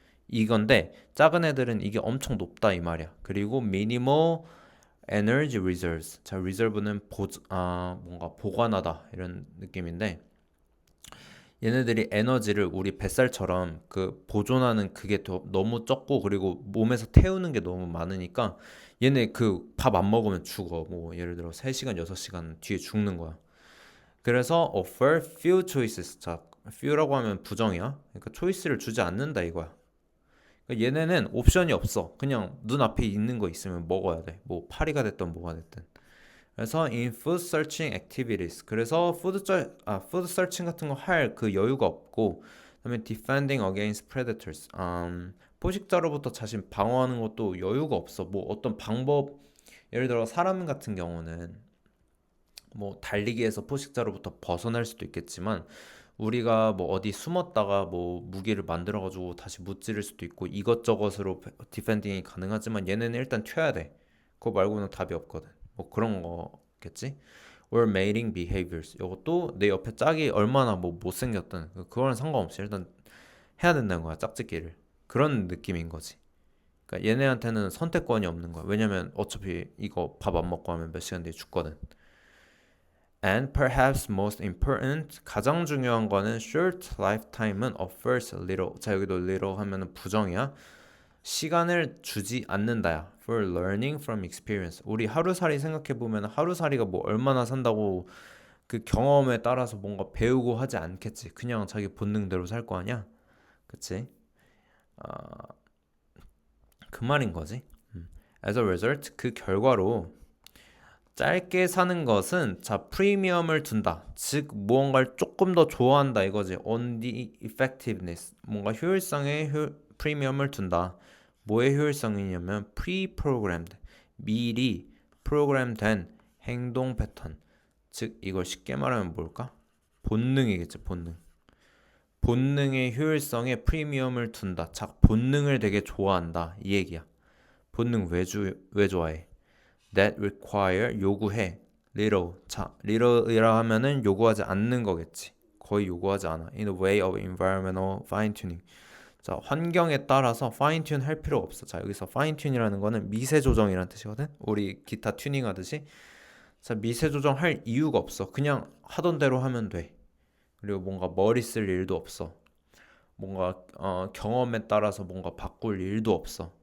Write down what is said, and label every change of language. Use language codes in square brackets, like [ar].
[ko] 이건데 작은 애들은 이게 엄청 높다 이 말이야. [en] 그리고 minimal energy reserves. [ko] 자, reserve는 뭔가 보관하다 이런 느낌인데 얘네들이 에너지를 우리 뱃살처럼 그 보존하는 그게 너무 적고 그리고 몸에서 태우는 게 너무 많으니까 얘네 그 밥 안 먹으면 죽어. 뭐 예를 들어 3시간, 6시간 뒤에 죽는 거야. [en] 그래서 offer few choices. [ko] 자, few라고 하면 부정이야. 그러니까 초이스를 주지 않는다 이거야. 그러니까 얘네는 옵션이 없어. 그냥 눈앞에 있는 거 있으면 먹어야 돼. 뭐 파리가 됐든 뭐가 됐든. [en] 그래서 in food searching activities. [ko] 그래서 [en] food searching [ko] 같은 거 할 그 여유가 없고, 그다음에 [en] defending against predators. [ko] 포식자로부터 자신 방어하는 것도 여유가 없어. 뭐 어떤 방법, 예를 들어 사람 같은 경우는 뭐 달리기에서 포식자로부터 벗어날 수도 있겠지만 우리가 뭐 어디 숨었다가 뭐 무기를 만들어 가지고 다시 무찌를 수도 있고 이것저것으로 디펜딩이 가능하지만 얘네는 일단 튀어야 돼. 그거 말고는 답이 없거든. 뭐 그런 거겠지? [en] or mating behaviors. [ko] 이것도 내 옆에 짝이 얼마나 뭐 못생겼든 그거는 상관없이 일단 해야 된다는 거야. 짝짓기를. 그런 느낌인 거지. 그러니까 얘네한테는 선택권이 없는 거야. 왜냐면 어차피 이거 밥 안 먹고 하면 몇 시간 뒤에 죽거든. [en] And perhaps most important, [ko] 가장 중요한 거는 [en] short lifetime은 offers little. [ko] 자, 여기도 little 하면은 부정이야. 시간을 주지 않는다야. [en] For learning from experience. [ko] 우리 하루살이 생각해 보면 하루살이가 뭐 얼마나 산다고 그 경험에 따라서 뭔가 배우고 하지 않겠지. 그냥 자기 본능대로 살 거 아니야? 그치? 아, 그 말인 거지. [en] As a result, [ko] 그 결과로 짧게 사는 것은 자 프리미엄을 둔다. 즉 무언가를 조금 더 좋아한다 이거지. [en] On the effectiveness. [ko] 뭔가 효율성에 프리미엄을 둔다. 뭐의 효율성이냐면 pre-programmed. 미리 프로그램된 행동 패턴. 즉 이걸 쉽게 말하면 뭘까? 본능이겠지, 본능. 본능의 효율성에 프리미엄을 둔다. 자, 본능을 되게 좋아한다. 이 얘기야. 본능 왜 좋아해? [en] That require [ko] 요구해. [en] little. [ko] 자, little이라 하면은 요구하지 않는 거겠지. 거의 요구하지 않아. [en] In the way of environmental fine tuning. [ko] 자, 환경에 따라서 fine tune 할 필요 없어. 자, 여기서 fine tune이라는 거는 미세 조정이라는 뜻이거든. 우리 기타 튜닝 하듯이. 자, 미세 조정할 이유가 없어. 그냥 하던 대로 하면 돼. 그리고 뭔가 머리 쓸 일도 없어. 뭔가 경험에 따라서 뭔가 바꿀 일도 없어.